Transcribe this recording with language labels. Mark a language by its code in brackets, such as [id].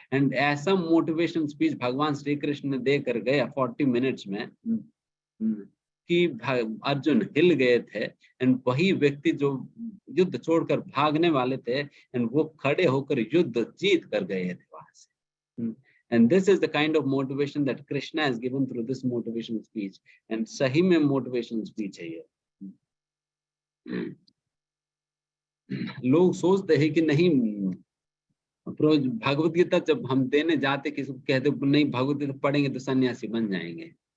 [hi] And ऐसा motivational speech भगवान श्री कृष्ण ने देकर गए 40 मिनट्स में कि अर्जुन हिल गए थे। एंड वही व्यक्ति जो युद्ध छोड़कर भागने वाले थे एंड वो खड़े होकर युद्ध जीत कर गए थे वहां से। [en] And this is the kind of motivation that Krishna has given through this motivational speech. [hi] And सही में motivational speech है ये। लोग सोचते हैं कि नहीं भगवत गीता जब हम देने जाते किसी को कहते नहीं भगवत गीता पढ़ेंगे तो सन्यासी बन जाएंगे।